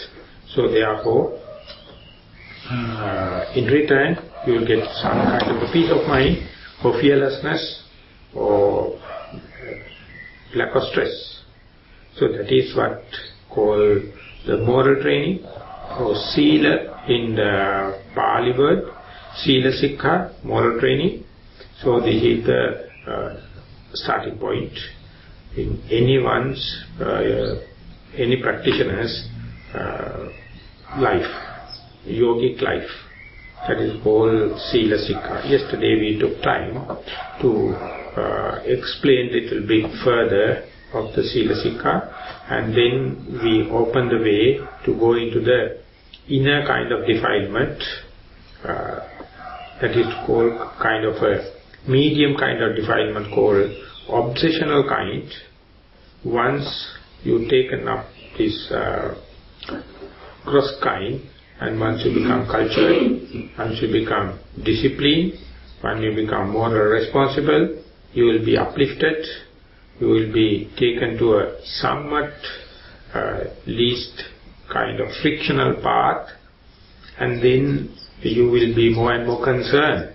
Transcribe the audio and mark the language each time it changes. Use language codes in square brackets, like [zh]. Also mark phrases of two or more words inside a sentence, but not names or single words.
[en] So therefore, in return, you will get some kind of a peace of mind or fearlessness or lack of stress. So that is what called the moral training or sila in the Pali word, [pi] sila sikha, [en] moral training. So this is the starting point in anyone's, any practitioner's life, yogic life. That is called [pi] sila sikha. [en] Yesterday we took time to explain a little bit further of the [pi] sila sikha, [en] and then we open the way to go into the inner kind of defilement, that is called kind of a medium kind of defilement called obsessional kind. Once you taken up this gross kind, and once you become cultured, once you become disciplined, when you become moral responsible, you will be uplifted, you will be taken to a somewhat least kind of frictional path, and then you will be more and more concerned.